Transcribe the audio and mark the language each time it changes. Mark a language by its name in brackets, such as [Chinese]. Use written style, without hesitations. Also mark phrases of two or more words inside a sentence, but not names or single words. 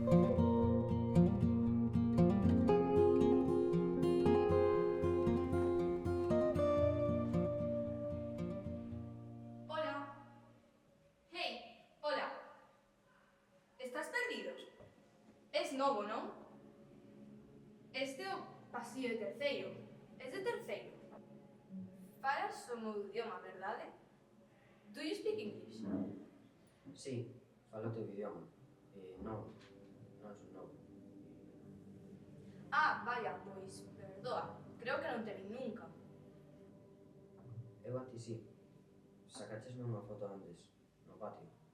[Galician] Hola. Hey, hola. Estás perdido? Es novo, non? Este é o pasillo de terceiro. Es de terceiro. Falas o meu idioma, verdade? [English] Do you speak English? [Galician] Sí, falo o teu idioma. Non son novo. Ah, vaya, pois, perdoa. Creo que non te vi nunca. Eu a ti sí. Sacachesme unha foto antes, no patio.